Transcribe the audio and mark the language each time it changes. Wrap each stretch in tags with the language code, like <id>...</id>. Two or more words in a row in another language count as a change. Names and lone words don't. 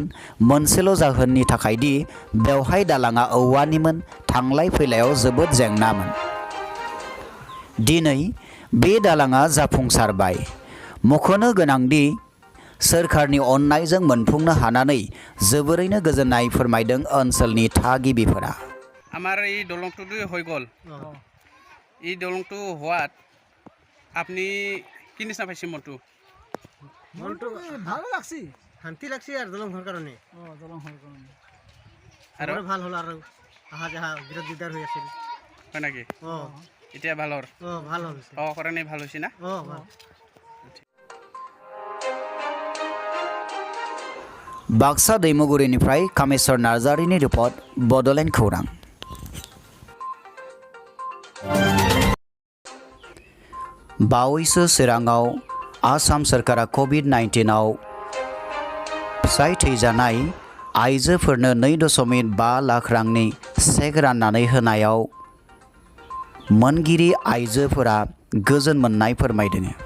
<brx>मोनसेल' जाहोननि थाखाय दि बेवहाय दालाङा औवानिमोन, थांलाय फैलायाव जोबोद जेंनामोन। दिनै बे दालाङा जाफुंसारबाय। मख'नो गोनांदि सोरखारनि अननायजों मोनफुंनो हानानै जोबोरैनो गोजोननाय फोरमायदों ओनसोलनि थागिबिफोरा।</brx> <as>আমার এই দলংটো হৈ গ'ল, এই দলংটো হোৱাত আপনি কি নিচিনা পাইছে মনটো?</as> <bn>মনটো ভালো লাগছি, শান্তি লাগছি আর দলং হওয়ার কারণে। দলং হওয়ার কারণে</bn> <as>আৰু ভাল হল আর আহা যাহা বিরাট দিগদার হয়ে আছিল। হয় নাকি? এতিয়া ভাল হ'ল? ভাল হৈছে। কাৰণে ভাল হৈছে না? ভাল।</as> <brx>बाक्सा दैमुगुरिनिफ्राय कामेश्वर नार्जारिनि रिपर्ट, बड'लेण्ड खौरां। बावैसो चिराङाव आसाम सोरखारा कभिड-19आव फिसाय थैजानाय आइजोफोरनो 2.5 लाख रांनि चेक राननानै होनायाव मोनगिरि आइजोफोरा गोजोन मोननाय फोरमायदों।</brx>